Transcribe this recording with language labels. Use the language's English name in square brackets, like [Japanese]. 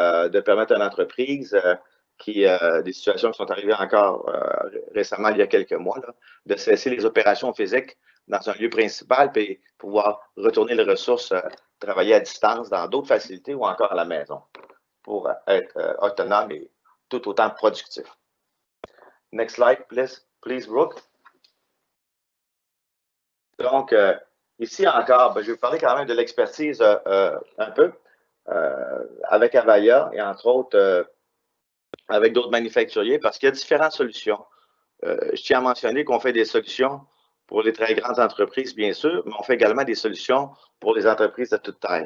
[French] de permettre à une entreprise des situations qui sont arrivées encore récemment, il y a quelques mois, là, de cesser les opérations physiques dans un lieu principal puis pouvoir retourner les ressources, travailler à distance dans d'autres facilités ou encore à la maison pour être autonome et tout autant productif. [English] Next slide, please, Brooke. [French] Donc, ici encore, je vais vous parler quand même de l'expertise un peu avec Avaya et entre autres avec d'autres manufacturiers parce qu'il y a différentes solutions. Je tiens à mentionner qu'on fait des solutions pour les très grandes entreprises, bien sûr, mais on fait également des solutions pour les entreprises de toute taille.